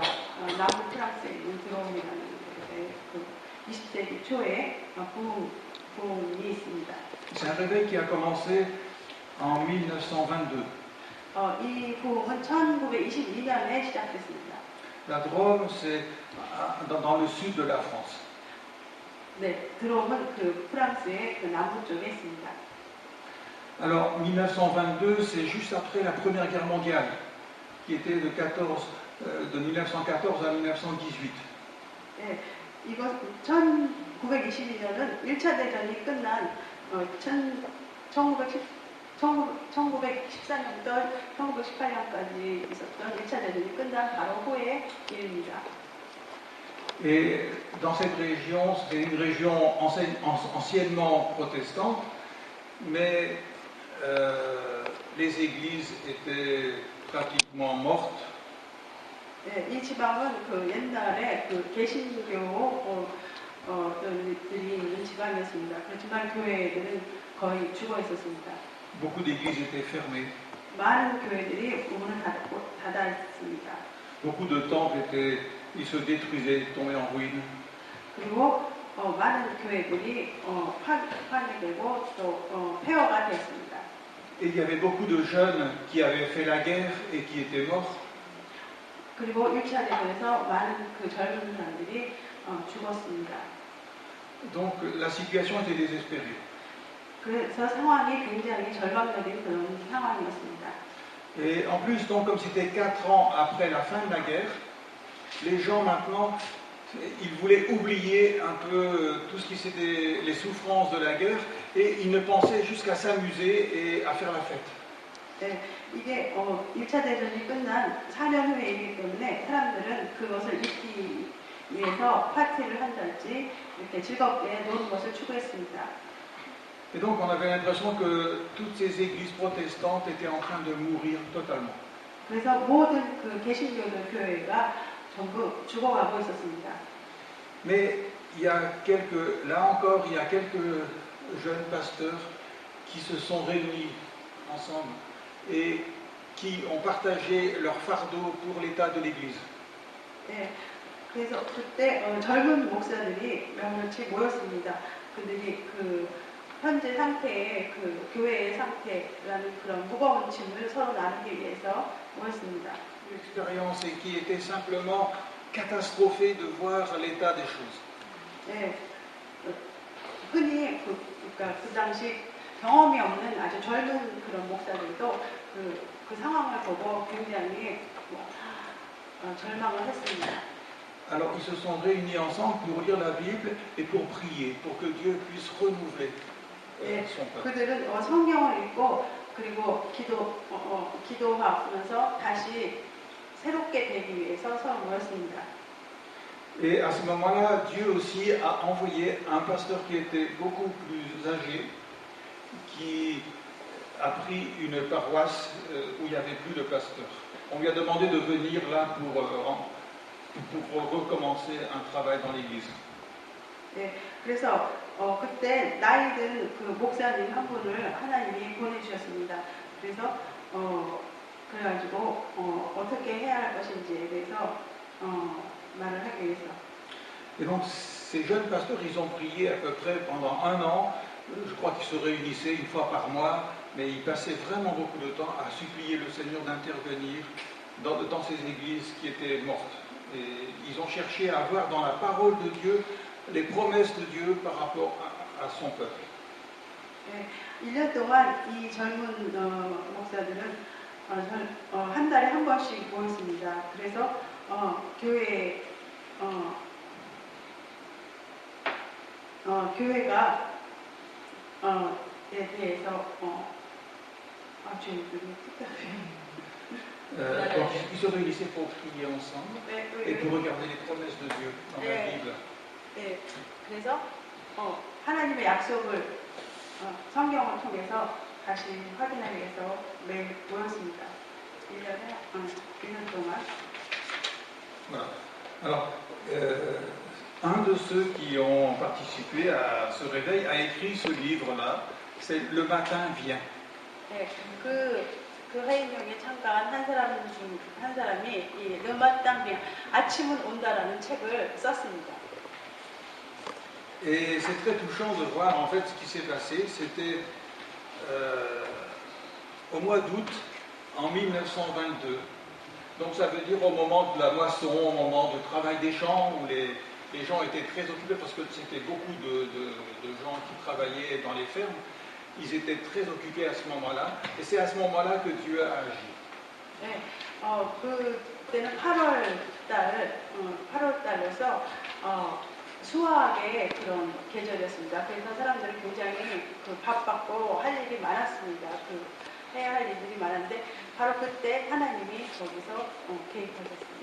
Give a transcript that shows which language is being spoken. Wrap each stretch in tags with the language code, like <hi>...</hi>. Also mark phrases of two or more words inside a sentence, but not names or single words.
<ko>남부 프랑스에 있는 드롬이라는 곳에 그 20세기 초에 부흥이 있습니다.</ko> <fr>C'est un réveil qui a commencé en 1922.</fr> <ko>이 부흥은 1922년에 시작됐습니다.</ko> <fr>La Drôme, c'est dans le sud de la France.</fr> <ko>네, 드롬은 그 프랑스의 그 남부 쪽에 있습니다.</ko> <fr>Alors, 1922, c'est juste après la Première Guerre mondiale, qui était de 1914 à 1918.</fr> <ko>네, 이것 1922년은 1차 대전이 끝난 1914년부터 1918년까지 있었던 1차 대전이 끝난 바로 후의 일입니다.</ko> <fr>Et dans cette région, c'est une région anciennement protestante, mais les églises étaient pratiquement mortes.</fr> <ko>네, 이 지방은 그 옛날에 그 개신교들이 있는 지방이었습니다. 그렇지만 교회들은 거의 죽어 있었습니다.</ko> <fr>Beaucoup d'églises étaient fermées.</fr> <ko>많은 교회들이 문을 닫아 있습니다.</ko> <fr>Beaucoup de temples ils se détruisaient, tombaient en ruine.</fr> <ko>그리고 많은 교회들이 파괴되고 또 폐허가 되었습니다.</ko> <fr>Et il y avait beaucoup de jeunes qui avaient fait la guerre et qui étaient morts.</fr> <ko>그리고 1차 대전에서 많은 그 젊은 사람들이 죽었습니다.</ko> <fr>Donc la situation était désespérée.</fr> <ko>그래서 상황이 굉장히 절망적인 그런 상황이었습니다.</ko> <fr>Et en plus, donc, comme c'était 4 ans après la fin de la guerre, les gens maintenant, ils voulaient oublier un peu tout ce qui c'était les souffrances de la guerre et ils ne pensaient jusqu'à s'amuser et à faire la fête.</fr> <ko>네, 이게 1차 대전이 끝난 4년 후이기 때문에 사람들은 그것을 잊기 위해서 파티를 한달지 이렇게 즐겁게 노는 것을 추구했습니다.</ko> <fr>Et donc on avait l'impression que toutes ces églises protestantes étaient en train de mourir totalement.</fr> <ko>그래서 모든 그 개신교들 교회가 전부 죽어가고 있었습니다.</ko> <fr>Mais là encore, il y a quelques jeunes pasteurs qui se sont réunis ensemble et qui ont partagé leur fardeau pour l'état de l'Église.</fr> <ko>네, 그래서 그때 젊은 목사들이 몇몇이 모였습니다. 그들이 그 현재 상태의 그 교회의 상태라는 그런 무거운 짐을 서로 나누기 위해서 모였습니다.</ko> <fr>Une expérience qui était simplement catastrophée de voir l'état des choses.</fr> <ko>네, 흔히 그러니까 그 당시 경험이 없는 아주 젊은 그런 목사들도 그 상황을 보고 굉장히 절망을 했습니다.</ko> <fr>Alors ils se sont réunis ensemble pour lire la Bible et pour prier, pour que Dieu puisse renouveler son peuple.</fr> <ko>그들은 성경을 읽고 그리고 기도하면서 다시 새롭게 되기 위해서 서로 모였습니다.</ko> <fr>Et à ce moment-là, Dieu aussi a envoyé un pasteur qui était beaucoup plus âgé, qui a pris une paroisse où il n'y avait plus de pasteur. On lui a demandé de venir là pour recommencer un travail dans l'église.</fr> <ko>네, 그래서 그때 나이 든 그 목사님 한 분을 하나님이 보내주셨습니다. 그래서 그래가지고 어떻게 해야 할 것인지에 대해서 말을 하기 위해서.</ko> <fr>Et donc ces jeunes pasteurs, ils ont prié à peu près pendant 1 an. Je crois qu'ils se réunissaient une fois par mois, mais ils passaient vraiment beaucoup de temps à supplier le Seigneur d'intervenir dans ces églises qui étaient mortes. Et ils ont cherché à voir dans la parole de Dieu les promesses de Dieu par rapport à son peuple.</fr> <ko>네, 1년 동안 이 젊은 목사들은 한 달에 한 번씩 모였습니다. 그래서 교회가 에 대해서 아, 주님들이</ko> <fr>Donc ils se réunissaient pour prier ensemble et pour regarder les promesses de Dieu dans la Bible.</fr> <ko>네, 그래서 하나님의 약속을 성경을 통해서 다시 확인하기 위해서 매일 모였습니다. 1년 동안.</ko> <fr>Voilà. Alors, un de ceux qui ont participé à ce réveil a écrit ce livre-là, c'est Le matin vient.</fr> <ko>네, 그 회의명에 참가한 한 사람이 이 르마땅비앙 아침은 온다라는 책을 썼습니다.</ko> <fr>Et c'est très touchant de voir en fait ce qui s'est passé. C'était au mois d'août en 1922. Donc ça veut dire au moment de la moisson, au moment du travail des champs, où les gens étaient très occupés parce que c'était beaucoup de gens qui travaillaient dans les fermes. Ils étaient très occupés à ce moment-là. Et c'est à ce moment-là que Dieu a agi.</fr> <ko>네, 그때는 8월 달에서 수학의 그런 계절이었습니다. 그래서 사람들이 굉장히 바빴고 할 일이 많았습니다. 해야 할 일들이 많았는데 바로 그때 하나님이 거기서 개입하셨습니다.</ko>